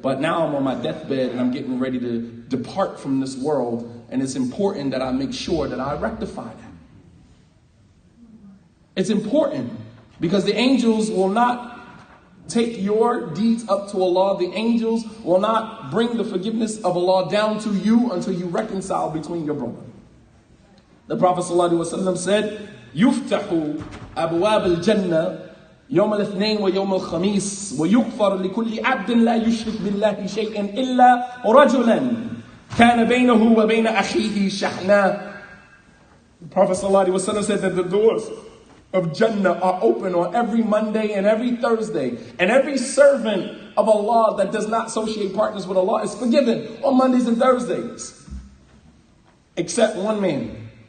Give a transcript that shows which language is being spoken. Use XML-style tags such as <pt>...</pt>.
<en>but now I'm on my deathbed and I'm getting ready to depart from this world, and it's important that I make sure that I rectify that. It's important because the angels will not take your deeds up to Allah. The angels will not bring the forgiveness of Allah down to you until you reconcile between your brother. The Prophet ﷺ said,</en> <ar>يُفْتَحُ أَبْوَابَ الْجَنَّةِ يوم الاثنين ويوم الخميس ويغفر لكل عبد لا يشرك بالله شيئا إلا رجلا كان بينه وبين أخيه شحناء.</ar> <en>The Prophet ﷺ said that the doors of Jannah are open on every Monday and every Thursday, and every servant of Allah that does not associate partners with Allah is forgiven on Mondays and Thursdays, except one man.</en>